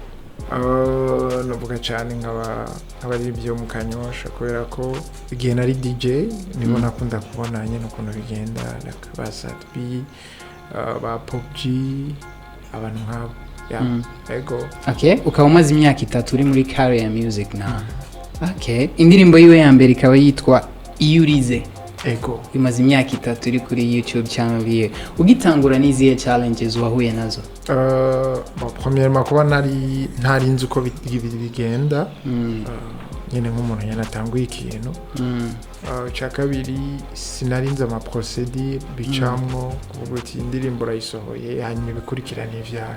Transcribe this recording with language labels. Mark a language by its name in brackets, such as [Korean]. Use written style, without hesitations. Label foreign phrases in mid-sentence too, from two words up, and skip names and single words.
[Rundi] Navuga cyane nk'abaririmbyi bo mu Kanyosha kubera ko igihe nari DJ nibo nakunda kubona nyine ukuntu bigenda ba Satbi ba PopG abantu nk'abo ego. Okay, ukaba umaze imyaka 3 uri muri career ya music na. Okay, indirimbo yiwe ya mbere ikaba yitwa Iyurize. Ego. Imaze imyaka 3 iri kuri YouTube channel ye. Ugitangura n'izihe challenges wahuye nazo? Premièrement kuba ntari nzi uko bigenda nyine nk'umuntu yanatanguye ikintu. Cya kabiri sinarinze ama procedure bicamwo kuvuga ati indirimbo rayisohoye hanyuma ibikurikirana ivyayo.